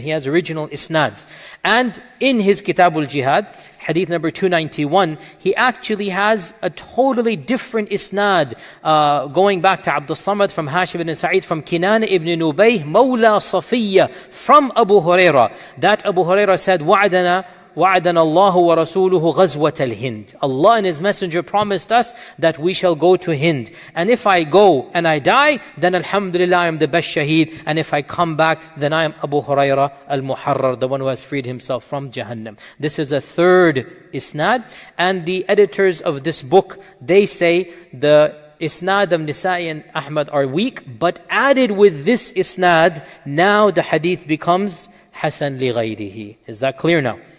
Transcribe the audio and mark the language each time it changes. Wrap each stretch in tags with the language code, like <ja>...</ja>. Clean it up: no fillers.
<en>He has original isnads. And in his Kitabul Jihad, Hadith number 291, he actually has a totally different isnad going back to Abdul Samad from Hashim ibn Sa'id from Kinan ibn Nubayh Mawla Safiya from Abu Hurairah. That Abu Hurairah said,</en> <ar>وَعَدَنَا اللَّهُ وَرَسُولُهُ غَزْوَةَ الْهِنْد.</ar> <en>Allah and His Messenger promised us that we shall go to Hind. And if I go and I die, then alhamdulillah I am the best shaheed. And if I come back, then I am Abu Hurairah al-Muharrar, the one who has freed himself from Jahannam. This is a third isnad. And the editors of this book, they say the isnad of Nisa'i and Ahmad are weak, but added with this isnad, now the hadith becomes Hasan li ghayrihi. Is that clear now?</en>